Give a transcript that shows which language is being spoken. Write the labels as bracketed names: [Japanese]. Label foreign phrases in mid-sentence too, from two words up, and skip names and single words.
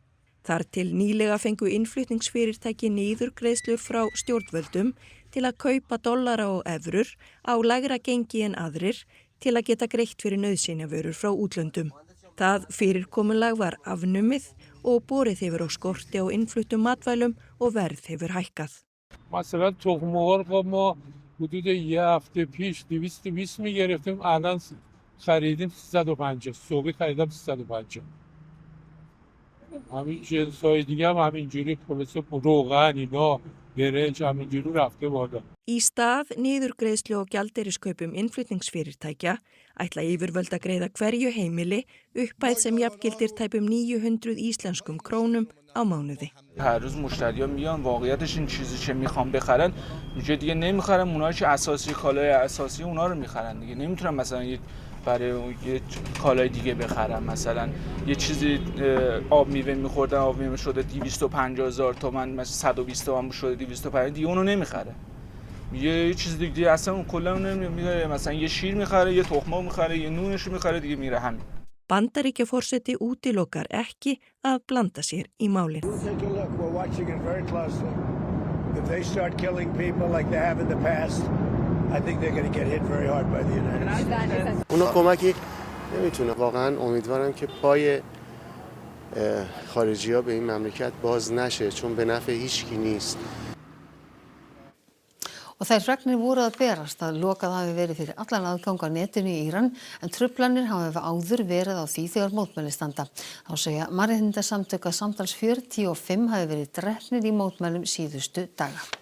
[Icelandic] Þar til nýlega fengu innflutningsfyrirtæki niðurgreiðslur frá stjórnvöldum til að kaupa dollara og evrur á lægra gengi en aðrir til að geta greitt fyrir nauðsynjavörur frá útlöndum. Það fyrirkomulag var afnumið og borið hefur á skorti á innfluttum matvælum og verð hefur hækkað. [Persian] مثلا تخم مرغ ما حدود یه هفته پیش 220 میگرفتیم الان خریدیم 350 صبح خریدم 350 همین جنس‌های دیگه هم همینجوری خلاصه روغن اینا برنج همینجوری رفته بالا. [Icelandic] Í stað niðurgreiðslu og gjaldeyriskaupum innflutningsfyrirtækja ætla yfirvöld að greiða hverju heimili upphæð sem jafngildir tæpum 900 íslenskum krónum á mánuði. [Persian] هر روز مشتری‌ها میان واقعیتش این چیزی که میخوان بخرن اینجا دیگه نمیخرن اونایی که اساسی کالای اساسی اونا رو میخرن دیگه نمیتونن مثلا برای یه کالای دیگه بخرن مثلا یه چیزی آب میوه میخوردن آب میوه شده 250,000 تومان مثلا 120 تومان شده 250 دیگه اونو نمیخره یه چیز دیگه اصلا اون کلا نمیخره مثلا یه شیر میخره یه تخم میخره یه نونش میخره دیگه میره همین. [Icelandic] Bandaríkjaforseti útilokar ekki að blanda sér í málin. [Persian] اونا کمکی نمیتونه واقعا امیدوارم که پای خارجی‌ها به این مملکت باز نشه چون به نفع هیچکی نیست. [Icelandic] Og þær fregnir voru að berast að lokað hafi verið fyrir allan aðgang á netinu í Íran en truflanir hafa áður verið á því þegar mótmæli standa. Þá segja mannréttindasamtök að samtals 45 hafi verið drepnir í mótmælum síðustu daga.